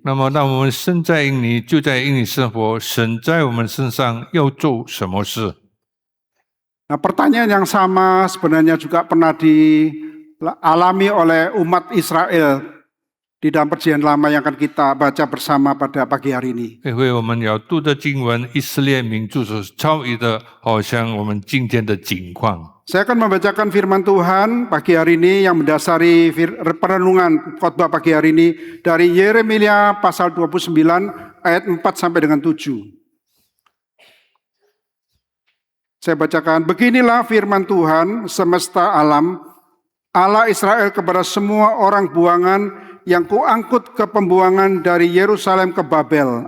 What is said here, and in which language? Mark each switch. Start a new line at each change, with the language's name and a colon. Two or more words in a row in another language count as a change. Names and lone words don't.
Chinese: 那么，当我们身在印尼，就在印尼生活，神在我们身上要做什么事？
Indonesian: Nah, pertanyaan yang sama sebenarnya juga pernah dialami oleh umat Israel di dalam perjanjian lama yang akan kita baca bersama pada pagi hari ini.
Chinese: 因为我们要读的经文，以色列民族所遭遇的，好像我们今天的境况。
Indonesian: Saya akan membacakan firman Tuhan pagi hari ini yang mendasari perenungan khotbah pagi hari ini dari Yeremia pasal 29 ayat 4 sampai dengan 7. Saya bacakan, beginilah firman Tuhan semesta alam, Allah Israel kepada semua orang buangan yang kuangkut ke pembuangan dari Yerusalem ke Babel.